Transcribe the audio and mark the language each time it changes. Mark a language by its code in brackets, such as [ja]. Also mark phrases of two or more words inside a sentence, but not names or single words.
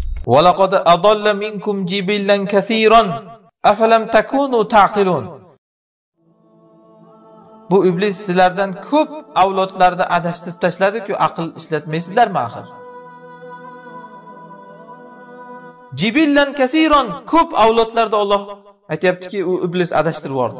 [ar] ولقد أضل منكم جبلا كثيرا أفلم تكونوا تعقلون. [uz] Bu iblis sizlardan ko'p avlodlarda adashtirib tashladi-ku, aql ishlatmaysizlarmi axir? [ar] جبلا كثيرا, [uz] ko'p avlodlarda Alloh aytayaptiki, u iblis adashtirib yubordi.